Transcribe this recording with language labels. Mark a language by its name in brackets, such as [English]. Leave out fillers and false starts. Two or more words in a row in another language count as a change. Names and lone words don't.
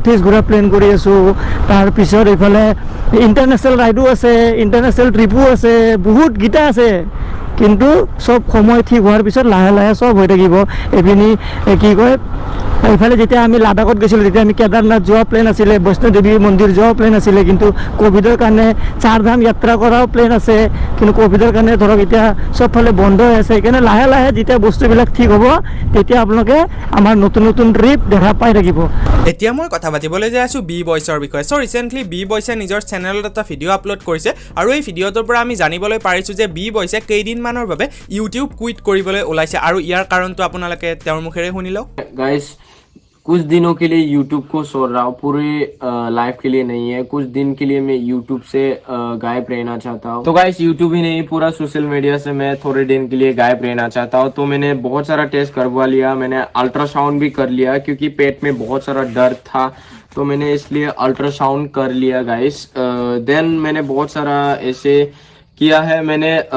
[Assamese] ইষ্ট ঘূৰা প্লেন কৰি আছোঁ তাৰপিছত এইফালে ইণ্টাৰনেশ্যনেল ৰাইডো আছে ইণ্টাৰনেশ্যনেল ট্ৰিপো আছে বহুতকেইটা আছে কিন্তু সব সময় ঠিক হোৱাৰ পিছত লাহে লাহে সব হৈ থাকিব এপিনি কি কয় এইফালে যেতিয়া আমি লাডাখত গৈছিলোঁ তেতিয়া আমি কেদাৰনাথ যোৱা প্লেন আছিলে বৈষ্ণোদেৱী মন্দিৰ যোৱাও প্লেন আছিলে কিন্তু কোভিডৰ কাৰণে চাৰধাম যাত্ৰা কৰাও প্লেন আছে কিন্তু কোভিডৰ কাৰণে ধৰক এতিয়া সবফালে বন্ধ হৈ আছে সেইকাৰণে লাহে লাহে যেতিয়া বস্তুবিলাক ঠিক হ'ব তেতিয়া আপোনালোকে আমাৰ নতুন নতুন ট্ৰিপ দেখা পাই থাকিব এতিয়া মই কথা পাতিবলৈ যাই আছোঁ বি বয়ছৰ বিষয়ে চ' ৰিচেণ্টলি বি বয়ছে নিজৰ চেনেলত এটা ভিডিঅ' আপলোড কৰিছে আৰু এই ভিডিঅ'টোৰ পৰা আমি জানিবলৈ পাৰিছোঁ যে বি বয়ছে কেইদিনমানৰ বাবে ইউটিউব কুইট কৰিবলৈ ওলাইছে আৰু ইয়াৰ কাৰণটো আপোনালোকে তেওঁৰ মুখেৰে শুনি লওক [Hindi] गाइस कुछ दिनों के लिए YouTube को छोड़ रहा हूँ पूरे लाइफ के लिए नहीं है कुछ दिन के लिए मैं YouTube से गायब रहना चाहता हूँ तो गाइस YouTube ही नहीं पूरा सोशल मीडिया से मैं थोड़े दिन के लिए गायब रहना चाहता हूँ तो मैंने बहुत सारा टेस्ट करवा लिया मैंने अल्ट्रासाउंड भी कर लिया क्योंकि पेट में बहुत सारा दर्द था तो मैंने इसलिए अल्ट्रासाउंड कर लिया गाइस देन मैंने बहुत सारा ऐसे किया है मैंने